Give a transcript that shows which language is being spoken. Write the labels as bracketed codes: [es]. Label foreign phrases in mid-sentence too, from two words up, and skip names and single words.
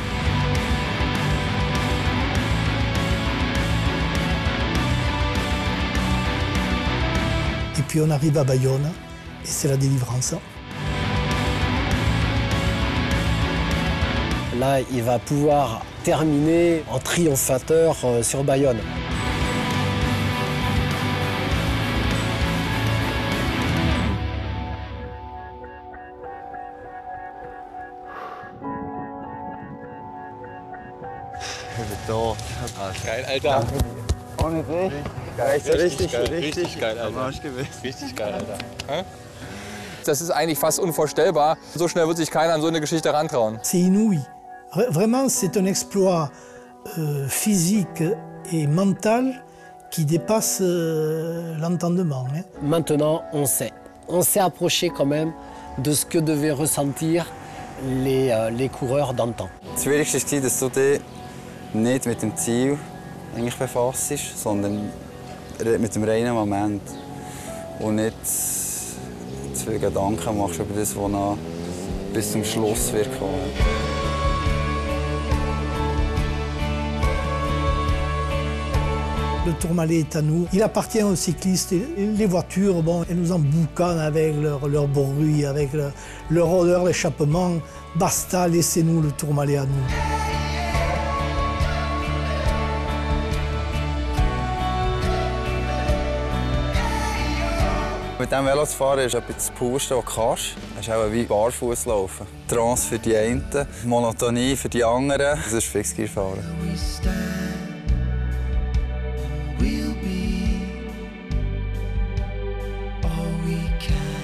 [fr] Et puis on arrive à Bayonne et c'est la délivrance. Là, il va pouvoir terminer en triomphateur sur Bayonne. [de] Geil, Alter. Ohne dich. Richtig geil, Alter. Richtig geil, Alter. Das ist eigentlich fast unvorstellbar. So schnell wird sich keiner an so eine Geschichte rantrauen. [fr] C'est inouï. Vraiment, c'est un exploit physique et mental qui dépasse l'entendement. Hein. Maintenant, on sait. On s'est approché quand même de ce que devaient ressentir les coureurs d'antan. [de] Das Schwierigste war, dass du dich nicht mit dem Ziel eigentlich befasst, sondern mit dem reinen Moment. Und nicht zu viele Gedanken machst über das, was noch bis zum Schluss wird kommen. [fr] Le Tourmalet est à nous. Il appartient aux cyclistes. Les voitures, bon, elles nous emboucanent avec leur bruit, avec leur odeur d'échappement. Basta, laissez-nous le Tourmalet à nous. [de] Mit diesem Velo zu fahren ist etwas das Purste, was du kannst. Es ist auch wie barfuß laufen. Trance für die einen, Monotonie für die anderen. Das ist Fixgear fahren. [en] We stand, we'll be all we can.